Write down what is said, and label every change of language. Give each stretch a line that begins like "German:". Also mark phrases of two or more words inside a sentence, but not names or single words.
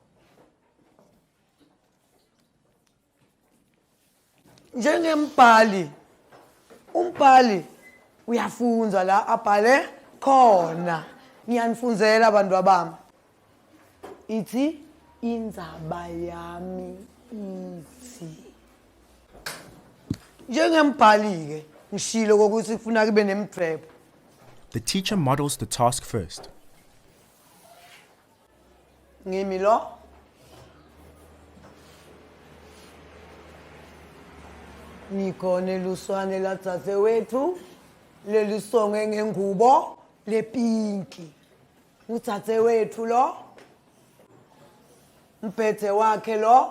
Swati: Njengembhali, umbhali uyafunza la abhale khona. Ngiyanifunzela abantu abami. Ithi indzaba yami ithi. Njengembhali ke ngishilo ukuthi kufuna kube nemidwebo.
English: The teacher models the task first.
Swati: Ngimi lo. Nikhona luswane latsatse wethu lelisonge ngengubo lepinki. Utsatse wethu lo. Mphethe wakhe lo.